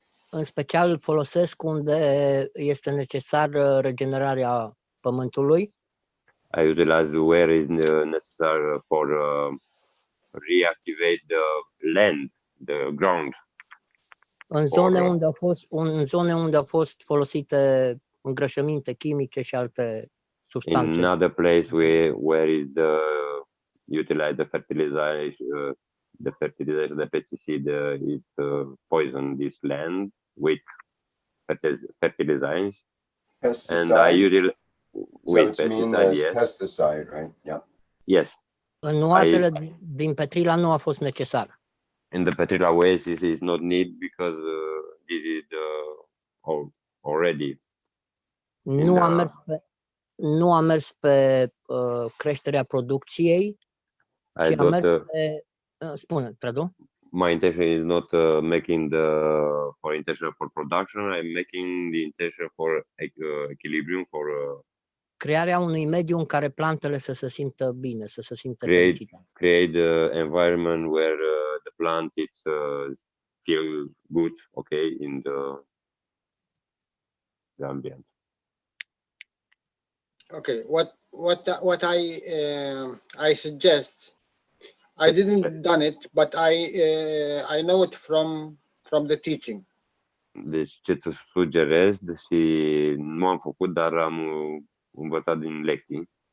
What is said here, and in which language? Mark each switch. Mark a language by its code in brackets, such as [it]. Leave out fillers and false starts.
[ro] În special folosesc unde este necesară regenerarea pământului. [en] I utilize where is necessary for reactivate the land, the ground. [ro] În zone unde au fost folosite îngrășăminte chimice și alte substanțe. [en] In another place where is utilize the fertilizer, the pesticide is poison this land with fertilizers. Pesticide. And I utilize with pesticide, yes. Pesticide, right? Yeah. Yes. [ro] În oazele din Petrila nu a fost necesar. [en] In the Petrila oasis is not needed because this is already. [ro] Nu am mers pe creșterea producției, Și am mers [en] thought [ro] pe... Spune, tradu? [en] my intention is not making for intention for production. I'm making the intention for equilibrium, for [ro] Crearea unui mediu în care plantele să se simtă bine, să se simtă [en] create [ro] fericite. [en] environment where the plant is feel good, okay, in the ambient. Okay, what I suggest, I didn't done it, but I know it from the teaching. [ro] Deci ce îți sugerez, și nu am făcut, dar am învățat din lecții.